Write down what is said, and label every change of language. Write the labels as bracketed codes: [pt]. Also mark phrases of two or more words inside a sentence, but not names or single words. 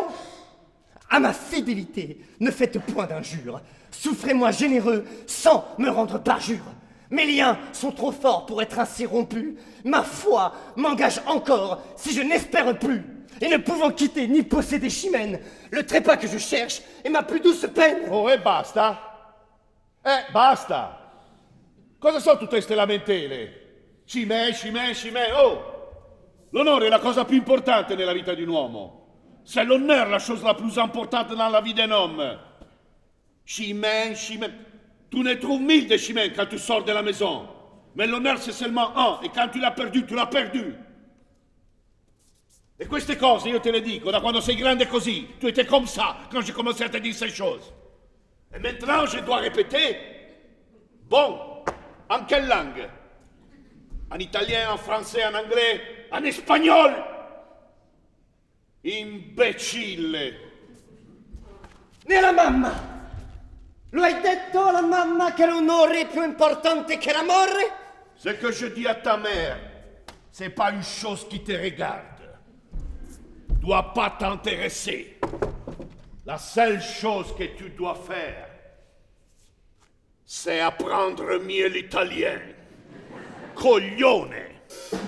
[fr] À ma fidélité, ne faites point d'injure. Souffrez-moi généreux sans me rendre parjure. Mes liens sont trop forts pour être ainsi rompus. Ma foi m'engage encore si je n'espère plus. Et ne pouvant quitter ni posséder Chimène, le trépas que je cherche est ma plus douce peine. [it] Oh, e basta? Basta! Cosa sono tutte queste lamentele? Cimè, oh! L'onore è la cosa più importante nella vita di un uomo. [fr] C'est l'honneur la chose la plus importante dans la vie d'un homme. Chimène. Tu ne trouves 1000 de chimènes quand tu sors de la maison. Mais l'honneur c'est seulement un. Et quand tu l'as perdu, tu l'as perdu. [it] E queste cose io te le dico da quando sei grande così. [fr] Tu étais comme ça quand j'ai commencé à te dire ces choses. Et maintenant je dois répéter. Bon, en quelle langue? En italien, en français, en anglais, en espagnol? [it] Imbecille! E la mamma? Lo hai detto alla mamma che l'onore è più importante che l'amore? [fr] Ce que je dis à ta mère, c'est pas une chose qui te regarde. Doit pas t'intéresser. La seule chose que tu dois faire, c'est apprendre mieux l'italien. [it] Coglione!